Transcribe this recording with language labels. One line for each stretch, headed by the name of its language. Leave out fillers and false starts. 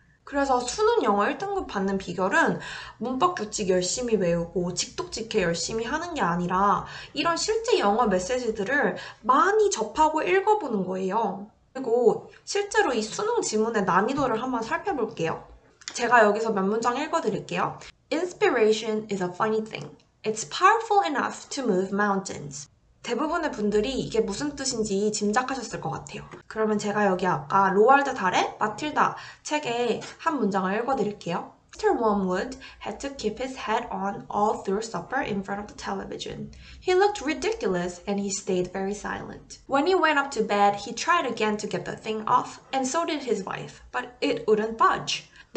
Korean: 그래서 수능 영어 1등급 받는 비결은 문법 규칙 열심히 외우고 직독직해 열심히 하는 게 아니라 이런 실제 영어 메시지들을 많이 접하고 읽어보는 거예요. 그리고 실제로 이 수능 지문의 난이도를 한번 살펴볼게요. 제가 여기서 몇 문장 읽어드릴게요.
English: Inspiration is a funny thing. It's powerful enough to move mountains.
Korean: 대부분의 분들이 이게 무슨 뜻인지 짐작하셨을 것 같아요. 그러면 제가 여기 아까 로알드 달의 마틸다 책의 한 문장을 읽어드릴게요.
English: Mr. Wormwood had to keep his head on all through supper in front of the television. He looked ridiculous and he stayed very silent. When he went up to bed, he tried again to get the thing off, and so did his wife, but it wouldn't budge.